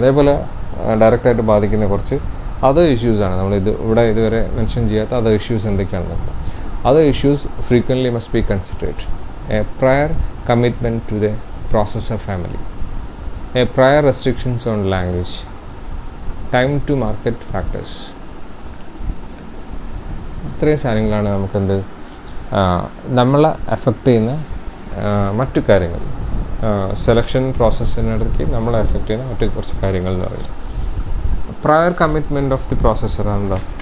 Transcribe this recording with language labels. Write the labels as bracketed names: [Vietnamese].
[Malayalam] അതേപോലെ ഡയറക്റ്റായിട്ട് ബാധിക്കുന്ന കുറച്ച് അതർ ഇഷ്യൂസാണ് നമ്മൾ ഇവിടെ ഇതുവരെ മെൻഷൻ ചെയ്യാത്ത അതർ ഇഷ്യൂസ് എന്തൊക്കെയാണെന്ന് നോക്കാം. [English] Other issues frequently must be considered. A prior commitment to the processor family, a prior restrictions on language, time to market factors. [Malayalam] ഇത്രയും കാര്യങ്ങളാണ് നമുക്കെന്ത് നമ്മളെ എഫക്റ്റ് ചെയ്യുന്ന മറ്റു കാര്യങ്ങൾ. സെലക്ഷൻ പ്രോസസ്സിനിടയ്ക്ക് നമ്മളെ എഫക്റ്റ് ചെയ്യുന്ന മറ്റു കുറച്ച് കാര്യങ്ങൾ എന്ന് പറയുന്നത് [English] prayer commitment of the processor [Malayalam] എന്താ.